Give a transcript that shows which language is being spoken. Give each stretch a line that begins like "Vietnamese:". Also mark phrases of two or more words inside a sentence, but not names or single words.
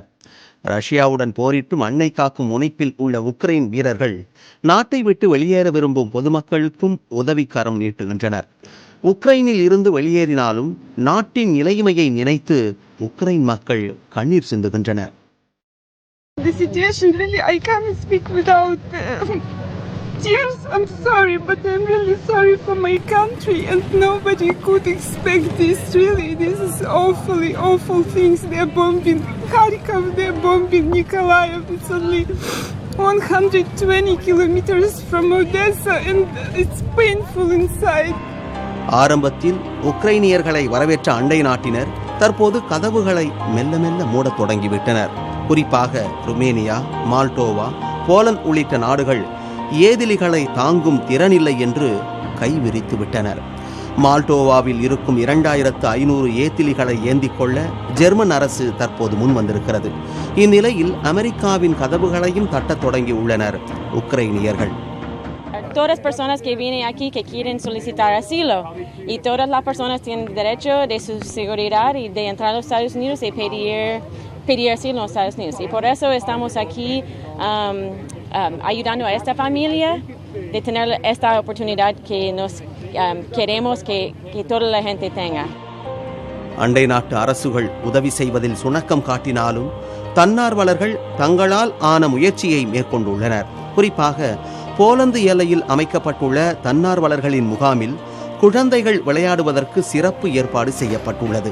Tamil: ரஷ்யாவுடன் போரிட்டு மண்ணை காக்கும் முனைப்பில் உள்ள உக்ரைன் வீரர்கள் நாட்டை விட்டு வெளியேற விரும்பும் பொதுமக்களுக்கும் உதவிக்கரம் நீட்டுகின்றனர். உக்ரைனில் இருந்து வெளியேறினாலும் நாட்டின் நிலைமையை நினைத்து உக்ரைன் மக்கள் கண்ணீர் சிந்துகின்றனர்.
English: The situation really, I can't speak without tears. I'm sorry, but I'm really sorry for my country, and nobody could expect this. Really, this is awful things. They're bombing Kharkov, they're bombing Nikolaev. It's only 120 kilometers from Odessa, and it's painful inside.
Tamil: ஆரம்பத்தில் உக்ரைனியர்களை வரவேற்ற அண்டை நாட்டினர் தற்போது கதவுகளை மெல்ல மெல்ல மூடத் தொடங்கிவிட்டனர். குறிப்பாக ருமேனியா, மால்டோவா, போலந்து உள்ளிட்ட நாடுகள் ஏதிலிகளை தாங்கும் திறனில்லை என்று கைவிரித்து விட்டனர். மால்டோவாவில் இருக்கும் 2500 ஏதிலிகளை ஏந்திக் கொள்ள ஜெர்மன் அரசு தற்போது முன் வந்திருக்கிறது. இந்நிலையில் அமெரிக்காவின் கதவுகளையும் தட்டத் தொடங்கி உள்ளனர் உக்ரைனியர்கள்.
Spanish: Todas las personas que vienen aquí que quieren solicitar asilo y todas las personas tienen derecho de su seguridad y de entrar a los Estados Unidos y pedir asilo en los Estados Unidos. Y por eso estamos aquí ayudando a esta familia de tener esta oportunidad que nos queremos que toda la gente tenga.
Tamil: அண்டை நாட்டு அரசுகள் உதவி செய்வதில் சுணக்கம் காட்டினாலும் தன்னார்வலர்கள் தங்களால் ஆன முயற்சியை மேற்கொண்டுள்ளனர். குறிப்பாக போலந்து எல்லையில் அமைக்கப்பட்டுள்ள தன்னார்வலர்களின் முகாமில் குழந்தைகள் விளையாடுவதற்கு சிறப்பு ஏற்பாடு செய்யப்பட்டுள்ளது.